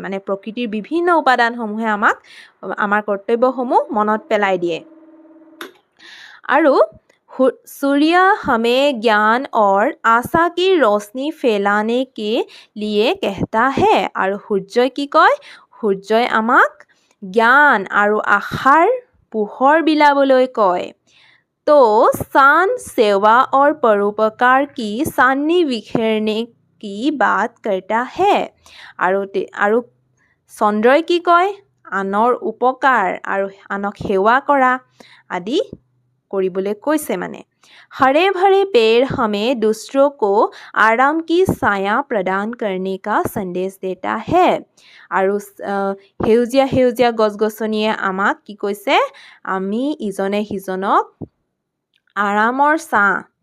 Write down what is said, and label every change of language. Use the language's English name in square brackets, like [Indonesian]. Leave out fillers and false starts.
[Assamese] মানে প্ৰকৃতিৰ বিভিন্ন উপাদানসমূহে আমাক আমাৰ কৰ্তব্যসমূহ মনত পেলাই দিয়ে। [Hindi] আৰু सूर्य हमें ज्ञान और आशा की रोशनी फैलाने के लिए कहता है। [Assamese] আৰু সূৰ্যই কি কয়? সূৰ্যই আমাক জ্ঞান আৰু আশাৰ পোহৰ বিলাবলৈ কয়। [Hindi] তো চাঁদ सेवा और परोपकार की चांदनी बिखेरने की बात करता है। [Assamese] আৰু চন্দ্ৰই কি কয়? আনৰ উপকাৰ আৰু আনক সেৱা কৰা আদি কৰিবলৈ কৈছে। মানে [Hindi] हरे भरे पेड़ हमें दूसरों को आराम की छाया प्रदान करने का संदेश देता है [Assamese] আৰু সেউজীয়া সেউজীয়া গছ-গছনিয়ে আমাক কি কৈছে আমি ইজনে সিজনক আৰামৰ ছাঁ